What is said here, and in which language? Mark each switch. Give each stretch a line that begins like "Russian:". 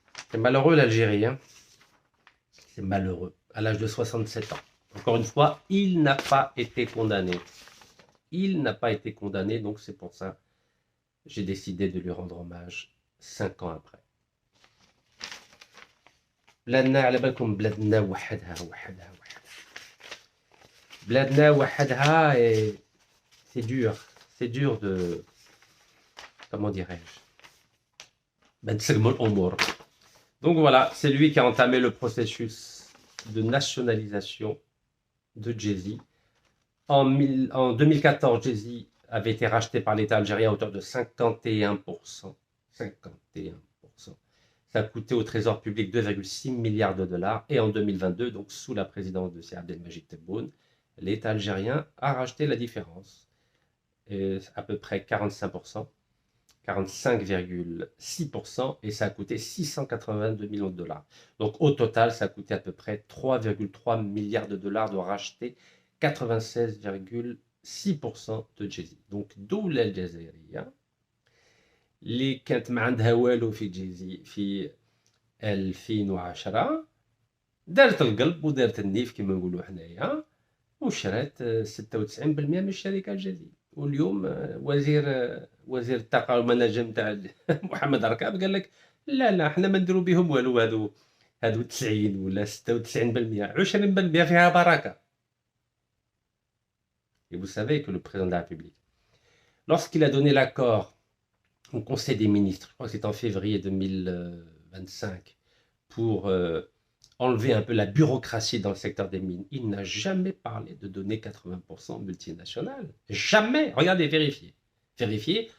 French: C'est malheureux l'Algérie, hein. C'est malheureux. À l'âge de 67 ans. Encore une fois, il n'a pas été condamné. Il n'a pas été condamné, donc c'est pour ça j'ai décidé de lui rendre hommage 5 ans après.
Arabic: بلادنا على بالكم بلادنا وحدها بلادنا وحدها
French: et c'est dur de, comment dirais-je, ben
Arabic: تسقموا الأمور.
French: Donc voilà, c'est lui qui a entamé le processus de nationalisation de Jay-Z. En 2014, Jay-Z avait été racheté par l'État algérien à hauteur de 51%. 51%. Ça a coûté au trésor public 2,6 milliards de dollars. Et en 2022, donc sous la présidence de Sir Abdelmajid Tebboune, l'État algérien a racheté la différence. Et à peu près 45%, 45,6%, et ça a coûté 682 millions de dollars. Donc au total, ça a coûté à peu près 3,3 milliards de dollars de racheter 96,6% de Jay-Z.
Arabic: Donc الدولة الجزائرية اللي كانت ما عندها والو في جيزي في 2010 دارت القلب ودارت النيف كما نقولوا حنايا وشرات 96% من الشركه الجديده. واليوم وزير الطاقه والمناجم تاع محمد ركاب قال لك لا احنا ما نديروا بهم والو، هادو 90 ولا 96%، 20% فيها بركه.
French: Et vous savez que le président de la République, lorsqu'il a donné l'accord au Conseil des ministres, je crois que c'est en février 2025, pour enlever un peu la bureaucratie dans le secteur des mines, il n'a jamais parlé de donner 80% multinationales. Jamais. Regardez, vérifiez. Vérifiez.